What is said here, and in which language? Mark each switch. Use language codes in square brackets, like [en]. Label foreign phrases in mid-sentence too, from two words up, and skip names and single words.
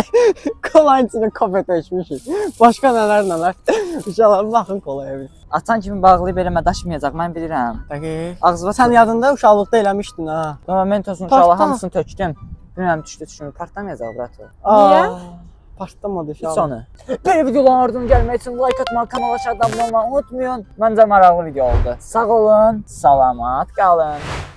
[az] Kolanın içində kofe tökmüşük. Başqa nələr. Uşaqlar baxın kolaya bir. Atan kimi bağlayıb eləmə daşmayacaq, mən bilirəm. Peki. Ağzıma Sən yadında uşaqlıqda eləmişdin ha. mentosun Partla. uşaqlar hamısını tökdüm. Bilmirəm düşdü, partlamayacaq brat o. Niyə? Partlamadı Hiç uşaqlar. onu. [tr] Böyle videoların ardından gelmek için like atmayı, kanala aşağıdan abone olmayı unutmayın. [az] Bence maraqlı video oldu. Sağ olun, salamat qalın.